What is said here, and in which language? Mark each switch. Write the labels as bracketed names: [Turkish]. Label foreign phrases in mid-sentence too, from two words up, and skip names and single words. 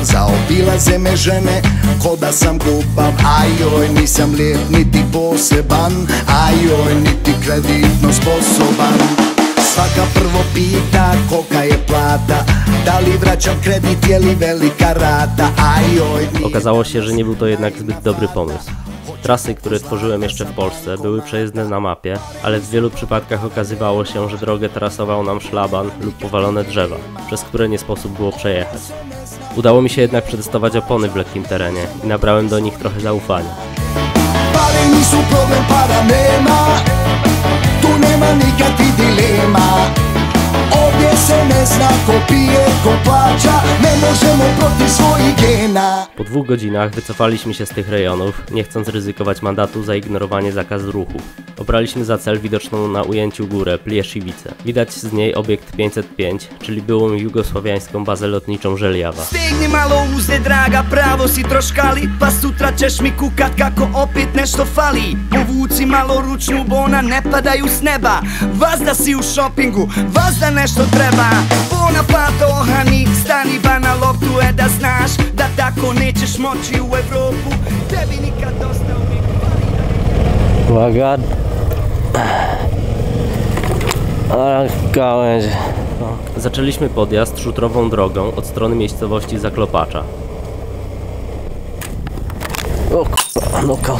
[Bosnian] Zaobilaze me žene ko da sam glupav. Ajoj, nisam lijep niti poseban. Ajoj, niti kreditno sposoban. Svaka prvo pita kolika je plata. Da li vraćam kredit, je li velika rata. Ajoj. [Polish] Okazało się, że nie był to jednak zbyt dobry pomysł. Trasy, które tworzyłem jeszcze w Polsce, były przejezdne na mapie, ale w wielu przypadkach okazywało się, że drogę trasował nam szlaban lub powalone drzewa, przez które nie sposób było przejechać. Udało mi się jednak przetestować opony w lekkim terenie i nabrałem do nich trochę zaufania. [Bosnian] Pare nisu problem, para nema. Tu nema nikakvih dilema. Ovdje se ne zna ko pije, ko plaća. Ne možemo protiv svojih gena. [Polish] Po 2 godzinach wycofaliśmy się z tych rejonów, nie chcąc ryzykować mandatu za ignorowanie zakazu ruchu. Obraliśmy za cel widoczną na ujęciu górę Plieszywice. Widać z niej obiekt 505, czyli byłą jugosłowiańską bazę lotniczą Željava. [Bosnian] Stigni malo uzde draga, pravo si troškali, pa sutra ćeš mi kukat kako opet nešto fali. Povuci malo ručnu, bo ona ne padaju s neba. Vazda si u šopingu, vazda nešto treba. Bona pato ohani, stani ba na loptu, da znaš da tako nećeš moći u Evropu. Tebi nikad dosta uvijek fali. [Polish] Uwaga! Gałęź. Zaczęliśmy podjazd szutrową drogą od strony miejscowości Zaklopacza. O k***a, no kot.